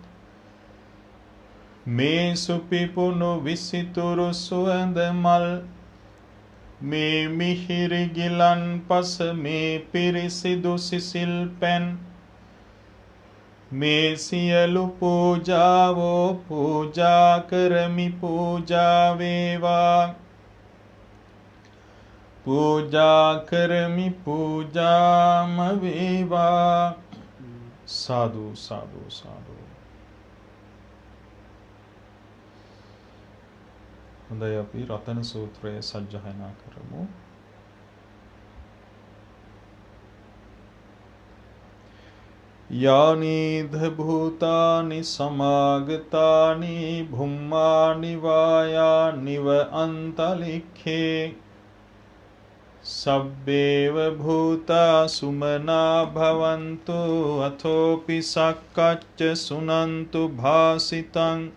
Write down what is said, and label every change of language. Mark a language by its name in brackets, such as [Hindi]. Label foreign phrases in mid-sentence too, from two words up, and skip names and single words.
[Sinhala] මේ සුපිපුුණු විසිතුරු සුවඳ මල් මේ මිහිරි ගිලන් පස මේ පිරිසිදු සිසිල් පැන් මේ සියලු පූජාවෝ පූජා කරමි පූජා වේවා පූජා කරමි පූජාම වේවා සාදු සාදු සාදු. හොඳයි අපි රතන සූත්‍රය සජ්ජායනා කරමු. [Pali] यानीध भूतानि समागतानि भुम्मानि वायानिव अन्तलिखे सब्बेव भूता सुमना भवन्तु अथोपि सक्कच्च सुनन्तु भासितं